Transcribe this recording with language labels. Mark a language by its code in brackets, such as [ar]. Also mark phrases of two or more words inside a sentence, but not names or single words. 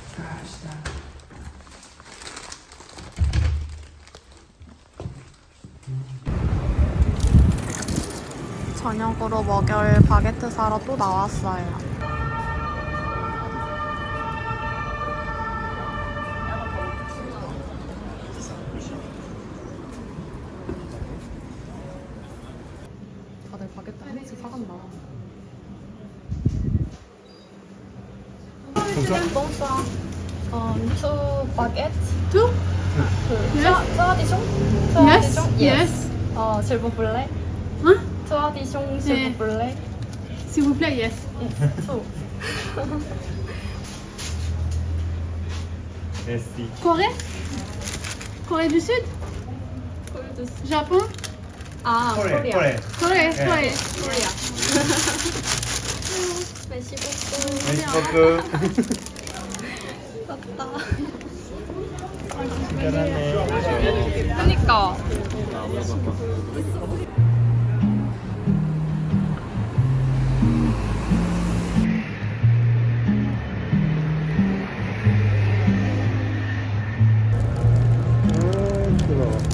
[ko] 저녁으로 먹을 바게트 사러 또 나왔어요. 다들 바게트 하나씩 사간다. [fr] Bonsoir. [en] Two baguettes. [fr] Tout? tradition? [en] Yes. [fr] Yes. S'il vous plaît. Hein? Tradition, s'il vous plaît. S'il vous plaît, [en] yes. Two. [fr] merci. Corée? Corée du Sud? Japon? Ah, 코레. Corée, [ko] 네. [fr] Corée. Korea. Merci beaucoup. merci beaucoup. [ko] 좋다. 잘하네. 그니까. 뜨거워.